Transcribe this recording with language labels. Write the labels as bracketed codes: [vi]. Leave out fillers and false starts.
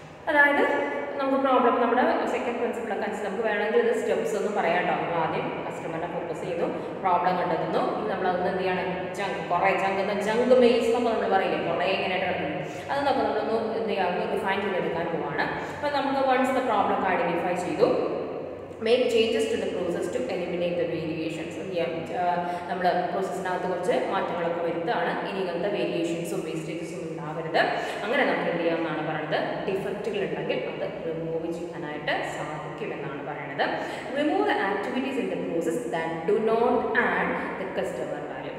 [ml] അതായത് നമുക്ക് പ്രോബ്ലം നമ്മുടെ സെക്കൻഡ് പ്രിൻസിപ്പിളൊക്കെ അനുസരിച്ച് നമുക്ക് വേണമെങ്കിൽ ഇത് സ്റ്റെപ്സ് ഒന്നും പറയാം കേട്ടോ. നമ്മൾ ആദ്യം കസ്റ്റമറിനെ ഫോക്കസ് ചെയ്യുന്നു, പ്രോബ്ലം കണ്ടെത്തുന്നു, ഇനി നമ്മൾ അതൊന്ന് എന്ത് ചെയ്യണം? ജങ്ക്, കുറേ ജങ്ക് മെയിൽസ് എന്നൊക്കെ നമ്മൾ പറയില്ലേ, കുറേ ഇങ്ങനെയായിട്ട് കിടക്കുന്നു, അത് നമ്മളൊന്ന് എന്ത് ചെയ്യാം, റിഫൈൻ ചെയ്തെടുക്കാൻ പോവാണ്. അപ്പോൾ നമുക്ക് വൺസ് ദ പ്രോബ്ലം ഒക്കെ ഐഡൻറ്റിഫൈ ചെയ്തു, [en] make changes to the process to eliminate the variations. [ml] നമ്മൾ പ്രോസസ്സിനകത്ത് കുറച്ച് മാറ്റങ്ങളൊക്കെ വരുത്താണ്. ഇനി ഇങ്ങനത്തെ വേരിയേഷൻസും വേസ്റ്റേജസും ഉണ്ടാവരുത്. അങ്ങനെ നമുക്ക് എന്ത് ചെയ്യാമെന്നാണ് പറയുന്നത്, ഡിഫക്റ്റുകൾ ഉണ്ടെങ്കിൽ അത് റിമൂവ് ചെയ്യാനായിട്ട് സാധിക്കുമെന്നാണ് പറയുന്നത്. [en] Remove the activities in the process that do not add the customer value.